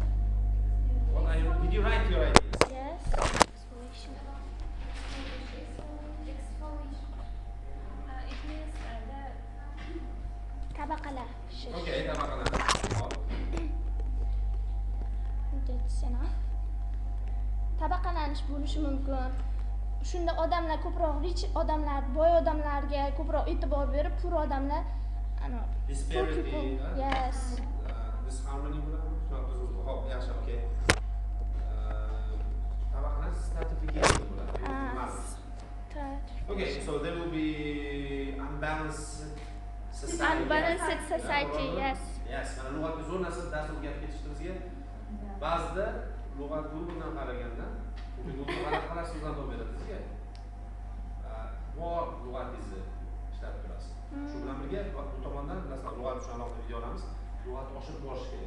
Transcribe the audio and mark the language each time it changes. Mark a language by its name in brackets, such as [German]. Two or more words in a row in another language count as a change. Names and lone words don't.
[English] Did you write your ideas? Yes. Exfoliation. It means [Uzbek] Tabaqalar. Okay, tabaqalar. [English] That's enough. [Uzbek] Tabaqalanish bo'lishi mumkin. Shunda odamlar ko'proq rich odamlar, boy odamlarga ko'proq e'tibor berib, pur odamlar [English] poor people. Yes. This harmony [Uzbek] bo'ladi. Hop, yaxshi, okay. Tabaqalar stratification bo'ladi. [English] Okay, so there will be unbalanced society. Unbalanced society, yes. Yes, [Uzbek] mana lug'atga zo'r narsa dars o'rgatib ketishdi bizga. Ba'zida lug'at Google'dan qaraganda, Google qanaqa so'zdan topib beradi sizga. Bor lug'atingizni ishlatib turasiz. Shu bilan birga bu tomondan masalan lug'at uchun alohida video olamiz. Lug'at oshirib borish kerak.